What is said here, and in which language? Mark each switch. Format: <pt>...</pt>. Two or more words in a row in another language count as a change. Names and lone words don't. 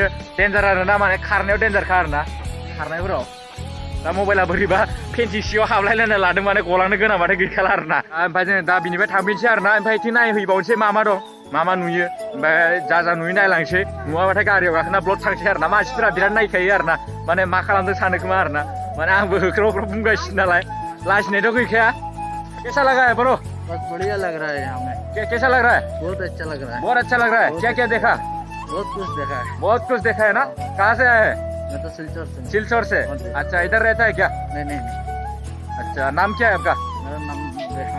<brx>डेन्जार आरोना माने खारनायाव डेन्जारखा आरोना खारनायफोराव दा मबाइला बोरैबा फेन्सि सिङाव हाबलायलायना लादों माने गलांनो गोनांबाथाय गैखाला आरोना ओमफ्राय जों दा बिनिफ्राय थांफिनसै आरोना ओमफ्राय इथिं नायहैबावनोसै मा दं मा नुयो ओमफ्राय जा नुयो नायलांसै नुवाबाथाय गारियाव गाखोना ब्लड थांसै आरोना मानसिफोरा बिराद नायखायो आरोना माने मा खालामदों सानो खोमा आरोना माने आंबो होख्राव बुंगासिनो नालाय लाजिनायथ' गैखाया</brx> <hi>कैसा लगा है ब्रो बहुत बढ़िया लग रहा है हमें कैसा लग रहा है बहुत अच्छा लग रहा है क्या देखा बहुत कुछ देखा है ना कहाँ से आया है मैं तो सिलचर से अच्छा इधर रहता है क्या नहीं अच्छा नाम क्या है आपका मेरा नाम रेहान</hi>